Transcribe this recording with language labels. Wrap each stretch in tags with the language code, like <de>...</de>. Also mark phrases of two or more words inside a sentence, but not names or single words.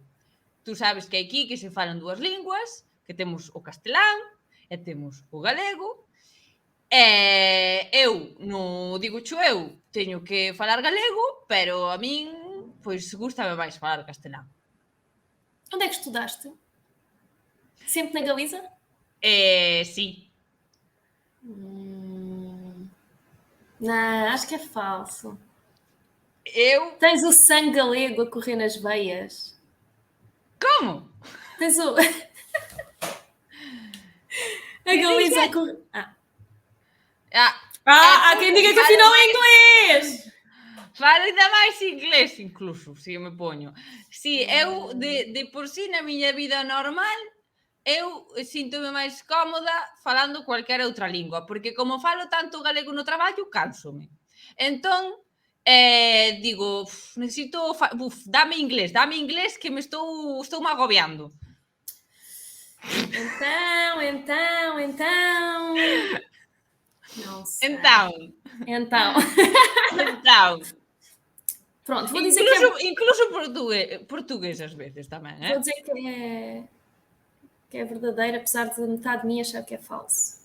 <gl>Tú sabes que aquí que se falan dúas linguas, que temos o castelán e temos o galego. Eu, no digo eu, teño que falar galego, pero a min, pois, gústame máis falar castelán.</gl> <pt>Onde é que estudaste? Sempre na Galiza?</pt> <gl>Sí.</gl> <pt>Não, acho que é falso. Eu... Tens o sangue galego a correr nas veias. Como? Tens o... a Galiza a correr... Há quem diga que afinal é inglês!</pt> <gl>Falo ainda máis inglés, incluso, se me poño. Si, eu, de por si, na miña vida normal, eu síntome máis cómoda falando cualquier outra lingua, porque como falo tanto galego no traballo, cánsome. Entón, digo, necesito... dame inglés que me estou agobiando.</gl> <pt>Então... Não sei. Então. Pronto, vou dizer incluso português às vezes também, Vou dizer que é verdadeiro, apesar de metade de mim achar que é falso.</pt>